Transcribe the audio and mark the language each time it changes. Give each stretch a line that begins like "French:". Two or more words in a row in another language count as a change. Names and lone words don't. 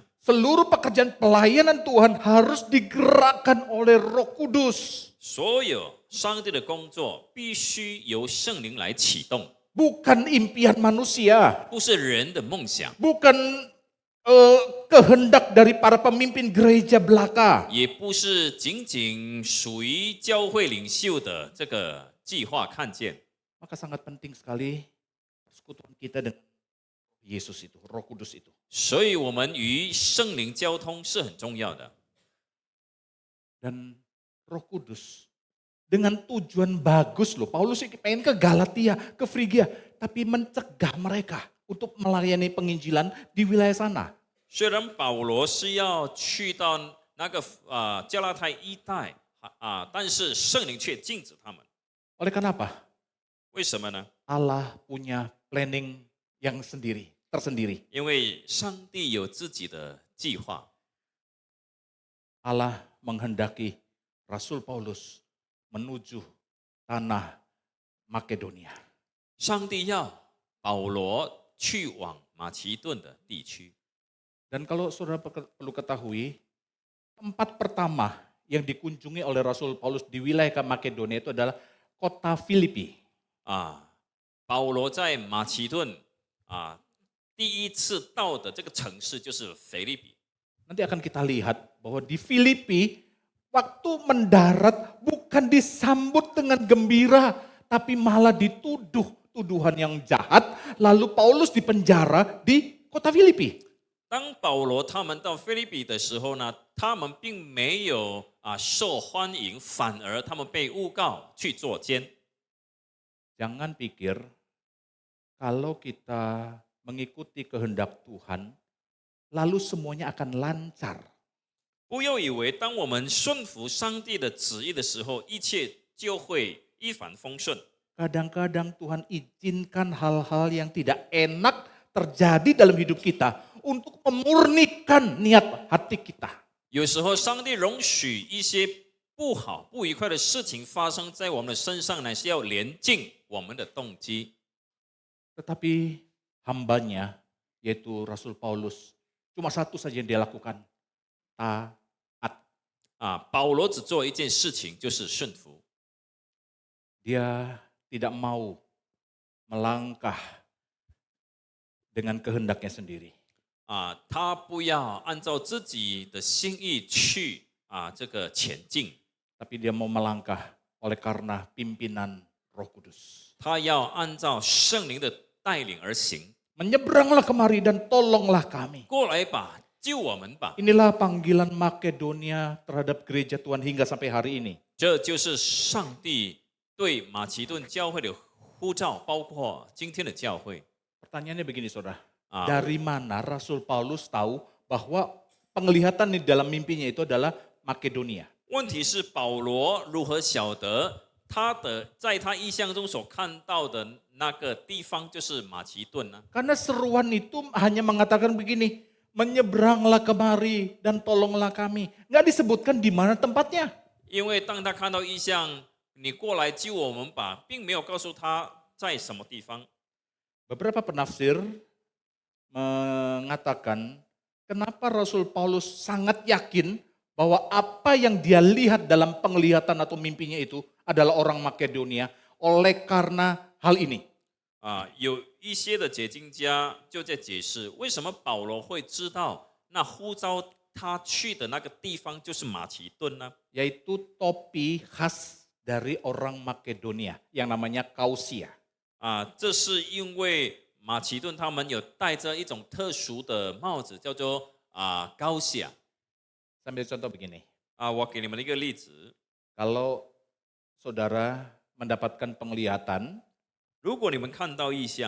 Indonesian: Seluruh pekerjaan pelayanan Tuhan harus digerakkan oleh Roh Kudus.
Chinese: 所有上帝的工作必须由圣灵来启动，
Indonesian: Bukan impian manusia.
Chinese: 不是人的梦想，
Indonesian: Bukan kehendak dari para pemimpin gereja belaka.
Chinese: 也不是仅仅属于教会领袖的这个计划看见。
Indonesian: Maka sangat penting sekali persekutuan kita dengan Yesus itu, Roh Kudus itu.
Chinese: 所以我们与圣灵交通是很重要的。
Indonesian: Dan Roh Kudus dengan tujuan bagus loh. Paulus pengen ke Galatia, ke Frigia, tapi mencegah mereka untuk melayani penginjilan di wilayah sana.
Chinese: 虽然保罗是要去到那个加拉太一带但是圣灵却禁止他们。
Indonesian: Oleh karena apa?
Chinese: 为什么呢？
Indonesian: Allah punya planning yang tersendiri.
Chinese: 因为上帝有自己的计划。
Indonesian: Allah menghendaki Rasul Paulus menuju tanah Makedonia.
Chinese: 上帝要保罗去往马其顿的地区。
Indonesian: Dan kalau saudara perlu ketahui, tempat pertama yang dikunjungi oleh Rasul Paulus di wilayah Makedonia itu adalah kota Filipi.
Chinese: 保罗在马其顿第一次到的这个城市就是腓立比。
Indonesian: Nanti akan kita lihat bahwa di Filipi waktu mendarat bukan disambut dengan gembira, tapi malah dituduh tuduhan yang jahat. Lalu Paulus dipenjara di kota Filipi.
Chinese: 当保罗他们到腓立比的时候呢，他们并没有受欢迎，反而他们被诬告去坐监。
Indonesian: Jangan pikir kalau kita mengikuti kehendak Tuhan, lalu semuanya akan lancar.
Chinese: 不要以为当我们顺服上帝的旨意的时候，一切就会一帆风顺。
Indonesian: Kadang-kadang Tuhan izinkan hal-hal yang tidak enak terjadi dalam hidup kita untuk memurnikan niat hati kita.
Chinese: 有时候上帝容许一些不好、不愉快的事情发生在我们的身上呢，是要连净我们的动机。
Indonesian: Tetapi hambanya, yaitu Rasul Paulus, cuma satu saja yang dia lakukan, taat.
Chinese: 保罗只做一件事情，就是顺服。
Indonesian: Dia tidak mau melangkah dengan kehendaknya sendiri.
Chinese: 他不要按照自己的心意去这个前进，
Indonesian: Tapi dia mau melangkah oleh karena pimpinan Roh Kudus.
Chinese: 他要按照圣灵的带领而行。
Indonesian: Menyeberanglah kemari dan tolonglah kami.
Chinese: 过来吧，救我们吧！
Indonesian: Inilah panggilan Makedonia terhadap gereja Tuhan hingga sampai hari ini.
Chinese: 这就是上帝对马其顿教会的呼召，包括今天的教会。
Indonesian: Pertanyaannya begini saudara, dari mana Rasul Paulus tahu bahwa penglihatan di dalam mimpinya itu adalah Makedonia?
Chinese: 问题是保罗如何晓得在他意象中所看到的那个地方就是马其顿呢？
Indonesian: Karena seruan itu hanya mengatakan begini, menyeberanglah kemari dan tolonglah kami. Nggak disebutkan di mana tempatnya.
Chinese: 因为当他看到意象，你过来救我们吧，并没有告诉他在什么地方。
Indonesian: Beberapa penafsir mengatakan Kenapa Rasul Paulus sangat yakin bahwa apa yang dia lihat dalam penglihatan atau mimpinya itu adalah orang Makedonia oleh karena hal ini.
Chinese: 有一些的解经家就在解释，为什么保罗会知道那呼召他去的那个地方就是马其顿呢？
Indonesian: Yaitu topi khas dari orang Makedonia yang namanya kausia.
Chinese: 这是因为马其顿他们有戴着一种特殊的帽子，叫做高夏。
Indonesian: Sambil contoh begini,
Chinese: 我给你们一个例子，
Indonesian: kalau saudara mendapatkan penglihatan,
Chinese: 如果你们看到异象，